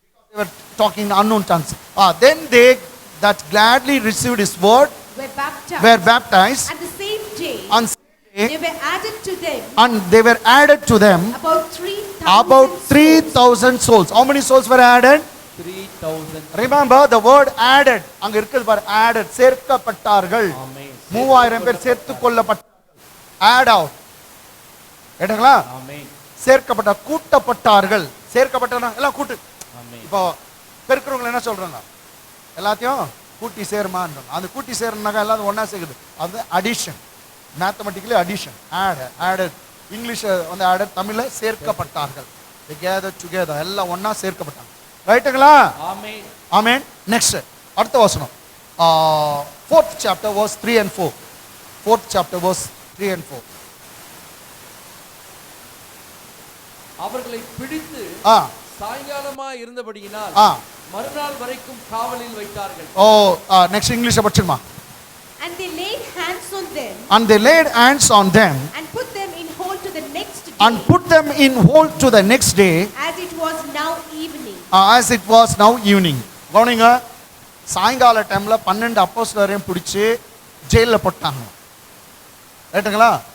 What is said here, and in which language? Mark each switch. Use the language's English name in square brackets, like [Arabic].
[English] They were talking in unknown tongues. Then they that gladly received his word were baptized. And the same day, they were added to them. And they were added to them about 3,000 souls. How many souls were added? 3,000. Remember the word added. [Tamil] அங்க இருக்குது பாரு added சேர்க்கப்பட்டார்கள். 3000 பேர் சேர்த்துக் கொள்ளப்பட்டார்கள். add out. கேட்டீங்களா? ஆமென். சேர்க்கப்பட்ட கூட்டப்பட்டார்கள். சேர்க்கப்பட்டனா எல்லாம் கூட்டு. ஆமென். இப்போ பெருக்குறவங்க என்ன சொல்றாங்க? எல்லாத்தையும் கூட்டி சேர்மான்றாங்க. அந்த கூட்டி சேர்னாக்க எல்லாம் ஒண்ணா சேர்க்குது. அது addition. [English] Mathematically addition. added. [Tamil] English வந்து added தமிழ்ல சேர்க்கப்பட்டார்கள். [English] They gathered together. [Tamil] எல்லாம் ஒண்ணா சேர்க்கப்பட்டாங்க. ரைட்டுங்களா? ஆமென். ஆமென். நெக்ஸ்ட் அடுத்த வசனம் [English] 4th chapter verse 3 and 4. 4th chapter verse 3 and 4. [Tamil] அவர்களை பிடித்து சாயங்காலமா இருந்தபடியினால் மறுநாள் வரைக்கும் காவலில் வைத்தார்கள். Next English படிச்சுமா. [English] And they laid hands on them. And they laid hands on them. And put them in hold to the next day. And put them in hold to the next day. As it was now evening. As it was now evening. [Tamil] கவனிங்க சாயங்கால டைம்ல 12 அப்போஸ்தலரையும் பிடிச்சு ஜெயில போட்டாங்க. ரைட்டுங்களா?